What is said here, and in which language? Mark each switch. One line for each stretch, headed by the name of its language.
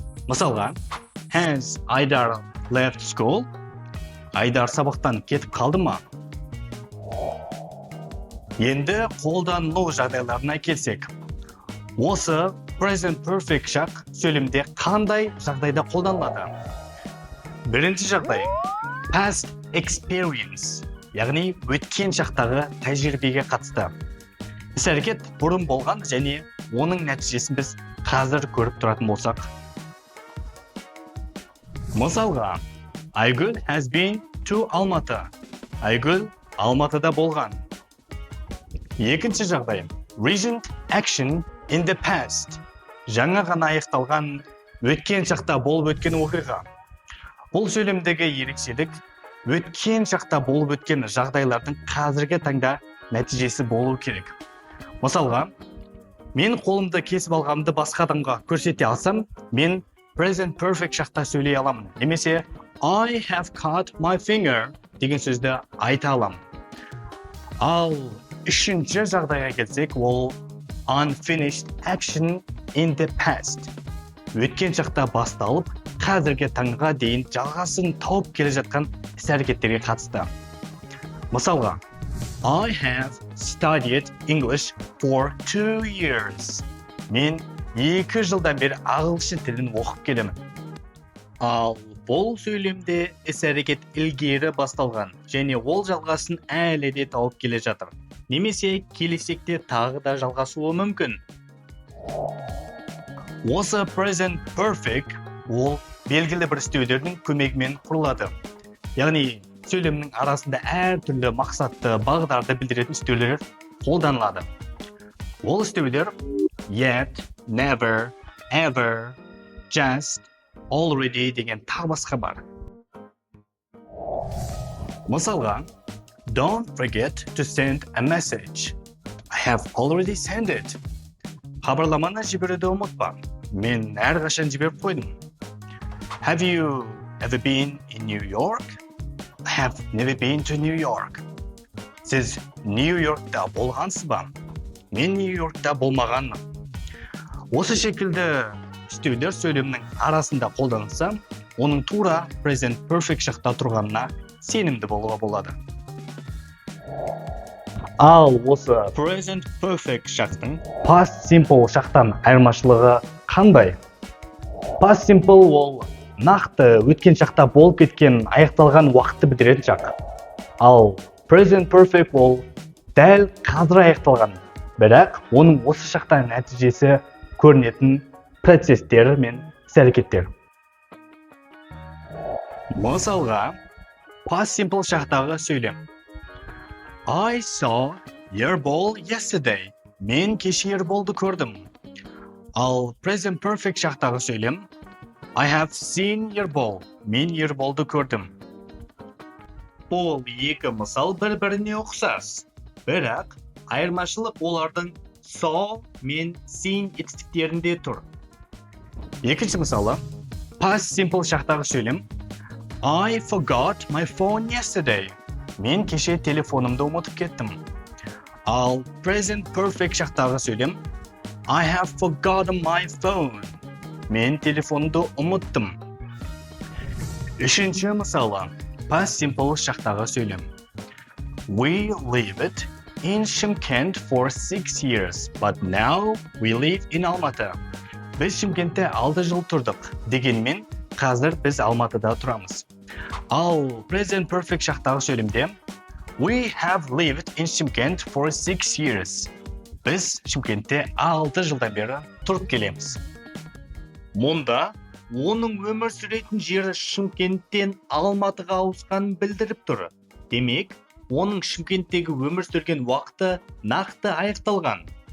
English: Мысалға, Has Айдар left school?
Kazakh: Айдар сабақтан кетіп қалды ма? Енді қолданылу жағдайларына келсек. Осы present perfect шақ сөйлемде қандай жағдайда қолданылады? Бірінші жағдай past experience, яғни өткен шақтағы тәжірибеге қатысты. Іс-әрекет бұрын болған және оның нәтижесін біз қазір көріп тұратын болсақ.
English: Мысалға, Айгүл has been to Алматы.
Kazakh: Айгүл Алматыда болған. Екінші жағдай
English: recent action in the past.
Kazakh: Жаңа ғана аяқталған өткен шақта болып өткен оқиға. Бұл сөйлемдегі ерекшелік өткен шақта болып өткен жағдайлардың қазіргі таңда нәтижесі болу керек. Мысалға, мен қолымды кесіп алғанымды басқа адамға көрсете алсам, мен present perfect шақта сөйлей аламын. Немесе
English: I have cut my finger
Kazakh: деген сөзді айта аламын. Ал үшінші жағдайға келсек, ол
English: unfinished action in the past.
Kazakh: Өткен шақта басталып, қазіргі таңға дейін жалғасын тауып келе жатқан іс-әрекеттерге қатысты.
English: Мысалға, I have studied English for 2 years.
Kazakh: Мен 2 жылдан бері ағылшын тілін оқып келемін. Ал бұл сөйлемде іс-әрекет ilgері басталған және ол жалғасын әлі де тауып келе жатыр. Немесе келешекте тағы да жалғасуы мүмкін. Осы present perfect ол белгілі бір істеулердің көмегімен құрылады. Яғни сөйлемнің арасында әртүрлі мақсатты бағдарды білдіретін істеулер қолданылады. Ол істеулер yet, never, ever, just, already деген тағы басқа бар.
English: Мысалға, don't forget to send a message. I have already sent it.
Kazakh: Хабарламаны жіберуді ұмытпа. Мен әрқашан жіберіп қойдым.
English: Have you ever been in New York? I have never been to New York.
Kazakh: Сіз Нью-Йоркта болғансыз ба? Мен Нью-Йоркта болмағанмын. Осы шекілді істеулер сөйлемнің арасында қолданылса, оның тура present perfect шақта тұрғанына сенімді болуға болады. Ал осы present perfect шақтың past simple шақтан айырмашылығы қандай? Past simple ол нақты өткен шақта болып кеткен аяқталған уақытты білдіретін шақ. Ал present perfect ол дәл қазір аяқталған, бірақ оның осы шақта нәтижесі көрінетін процестер мен іс-әрекеттер. Мысалға, past simple шақтағы сөйлем.
English: I saw your ball yesterday.
Kazakh: Мен кеше ерболды көрдім. Ал present perfect шақтағы сөйлем.
English: I have seen your ball.
Kazakh: Мен ерболды көрдім. Бұл екі мысал бір-біріне ұқсас. Бірақ айырмашылық олардың saw мен seen етістіктерінде тұр. Екінші мысалы, past simple шақтағы сөйлем.
English: I forgot my phone yesterday.
Kazakh: Мен кеше телефонымды ұмытып кеттім. Ал present perfect шақтағы сөйлем.
English: I have forgotten my phone. Мен телефонымды ұмыттым.
Kazakh: Үшінші мысалы, past simple шақтағы сөйлем.
English: We lived in Шымкент for 6 years, but now we live in Алматы.
Kazakh: Біз Шымкентте 6 жыл тұрдық, дегенмен қазір біз Алматыда тұрамыз. Ал present perfect шақтағы сөйлемде
English: We have lived in Шымкент for 6 years.
Kazakh: Біз Шымкентте 6 жылдан бері тұрып келеміз. Мұнда оның өмір сүретін жері Шымкенттен Алматыға ауысқанын білдіріп тұр. Демек, оның Шымкенттегі өмір сүрген уақыты нақты аяқталған.